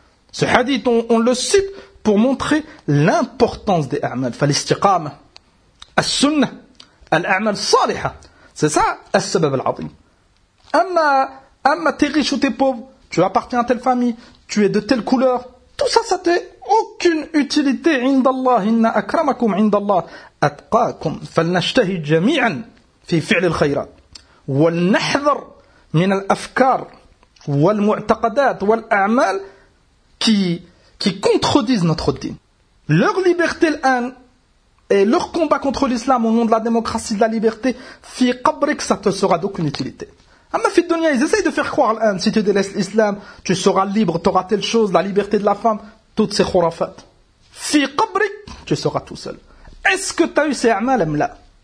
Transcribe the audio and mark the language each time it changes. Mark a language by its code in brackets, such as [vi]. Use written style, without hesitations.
[fr] Ce hadith, on le cite pour montrer l'importance des a'mal. [ar] Fal-istiqam. As-sunnah. Al-a'mal saliha. [fr] C'est ça, as-sabab al-azim. Amma, t'es riche ou t'es pauvre, tu appartiens à telle famille, tu es de telle couleur. Tout ça, ça t'est aucune utilité. [ar] Indallah, inna akramakum indallah. أتقاكم فلنشتهي جميعا في فعل الخيرات ولنحذر من الأفكار والمعتقدات والأعمال [fr] qui contredisent notre din. Leur liberté الآن et leur combat contre l'islam au nom de la démocratie, de la liberté, [ar] في قبرك [fr] ça te sera d'aucune utilité. [ar] أما في الدنيا, [fr] ils essayent de faire croire الآن, si tu délaisses l'islam, tu seras libre, tu auras telle chose, la liberté de la femme, toutes ces khurafat. [ar] في قبرك, [fr] tu seras tout seul. Est-ce que tu as eu ces a'mal là?